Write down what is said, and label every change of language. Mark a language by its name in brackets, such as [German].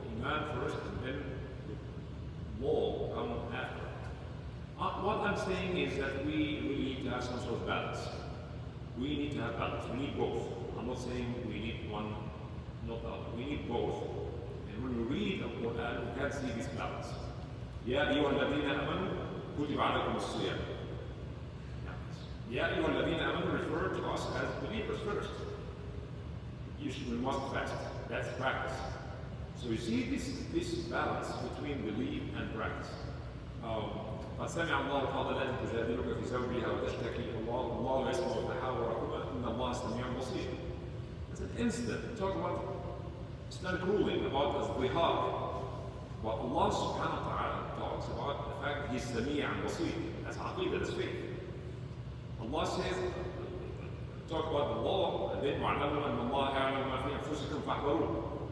[English] Iman first, and then law come after. What I'm saying is that we need to have some sort of balance. We need to have balance. We need both. I'm not saying we need one, not the other. We need both. And when we read the Quran, we can see this balance. [Arabic] يا أيها الذين آمنوا كتب عليكم الصيام. يا أيها الذين آمنوا [English] refer to us as believers first. We must fast. That's practice. So you see this balance between belief and practice. [Arabic] قد سمع الله قول التي تجادلك في زوجها وتشتكي الله يسمع تحاوركما إن الله سميع بصير. [English] It's an instant. Talk about Islamic ruling about al-Baqara. But Allah subhanahu wa ta'ala talks about the fact that He's Sami' and Basir. That's aqidah, that's faith. Allah says, talk about the law, and then [Arabic] وَعْلَمُوا أَنَّ اللَّهَ يَعْلَمُ مَا فِي أَنفُسِكُمْ فَاحْذَرُوهُ.